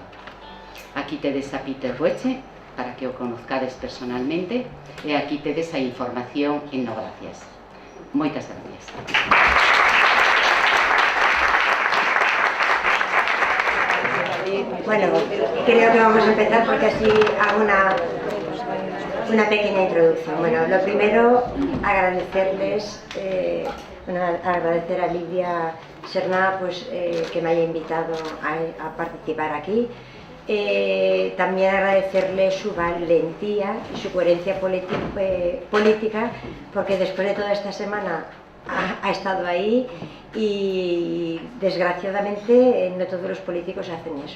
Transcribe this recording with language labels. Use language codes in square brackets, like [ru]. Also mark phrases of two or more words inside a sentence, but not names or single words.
[gl] Aquí tedes a Peter Goetze, para que o conozcades personalmente, e aquí tedes a información en No Gracias. Moitas gracias. [es] Bueno, creo que vamos a empezar porque así hago una pequeña introducción. Bueno, lo primero, agradecerles, agradecer a Lidia Serna pues, que me haya invitado a participar aquí. También agradecerle su valentía y su coherencia política, porque después de toda esta semana ha estado ahí y desgraciadamente no todos los políticos hacen eso.